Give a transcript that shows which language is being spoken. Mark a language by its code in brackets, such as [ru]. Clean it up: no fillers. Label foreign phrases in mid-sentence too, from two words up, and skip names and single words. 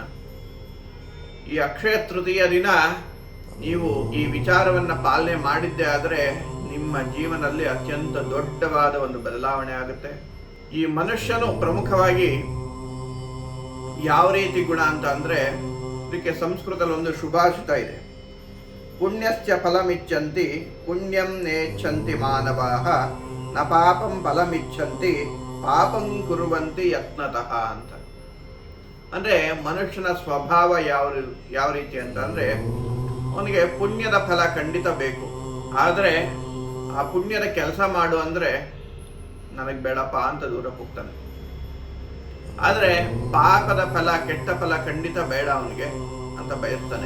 [kn] ಈ ಅಕ್ಷಯ ತೃತೀಯ ದಿನ ನೀವು ಈ ವಿಚಾರವನ್ನ ಪಾಲನೆ ಮಾಡಿದ್ದೇ ಆದರೆ ನಿಮ್ಮ ಜೀವನದಲ್ಲಿ ಅತ್ಯಂತ ದೊಡ್ಡವಾದ ಒಂದು ಬದಲಾವಣೆ ಆಗುತ್ತೆ. ಈ ಮನುಷ್ಯನು ಪ್ರಮುಖವಾಗಿ ಯಾವ ರೀತಿ ಗುಣ ಅಂತ ಅಂದ್ರೆ, ಇದಕ್ಕೆ ಸಂಸ್ಕೃತದಲ್ಲಿ ಒಂದು ಶುಭಾಷಿತ ಇದೆ. [sa] ಪುಣ್ಯಸ್ಯ ಫಲಮಿಚ್ಛಂತಿ ಪುಣ್ಯಂ ನೇಚ್ಛಂತಿ ಮಾನವಾಃ ನ ಪಾಪಂ ಫಲಮಿಚ್ಛಂತಿ ಪಾಪಂ ಕುರುವಂತಿ ಯತ್ನತಃ ಅಂತ. [kn] ಅಂದ್ರೆ ಮನುಷ್ಯನ ಸ್ವಭಾವ ಯಾವ ರೀತಿ ಅಂತ ಅಂದ್ರೆ, ಅವನಿಗೆ ಪುಣ್ಯದ ಫಲ ಖಂಡಿತ ಬೇಕು, ಆದ್ರೆ ಆ ಪುಣ್ಯದ ಕೆಲಸ ಮಾಡು ಅಂದ್ರೆ ನನಗೆ ಬೇಡಪ್ಪ ಅಂತ ದೂರ ಹೋಗ್ತಾನೆ. ಆದ್ರೆ ಪಾಪದ ಫಲ, ಕೆಟ್ಟ ಫಲ ಖಂಡಿತ ಬೇಡ ಅವನಿಗೆ ಅಂತ ಬಯಸ್ತಾನೆ.